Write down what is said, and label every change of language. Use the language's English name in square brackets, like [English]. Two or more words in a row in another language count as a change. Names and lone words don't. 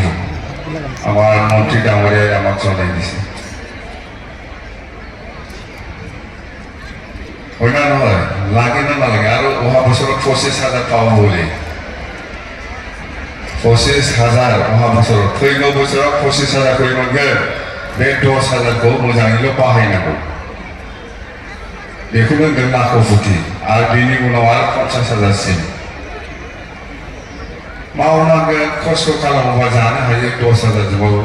[Assamese] আমাৰ মন্ত্ৰী ডাঙৰীয়াই আমাক জনাই দিছে, হয় না নহয়? লাগে না নালাগে আৰু অহা বছৰত 25,000 পাব বুলি। 25,000 অহা বছৰত, [Bodo] फैगौ बोसोराव 25,000 खरि मोनगोन। बे 10,000खौ मोजाङैल' बाहायनांगौ, बेखौनो होनदों नाखौ फुथि। आरो बिनि उनाव आरो 50,000सिम मावनांगोन, खस्थ' खालामोबा जानो हायो 10,000जोंबाबो।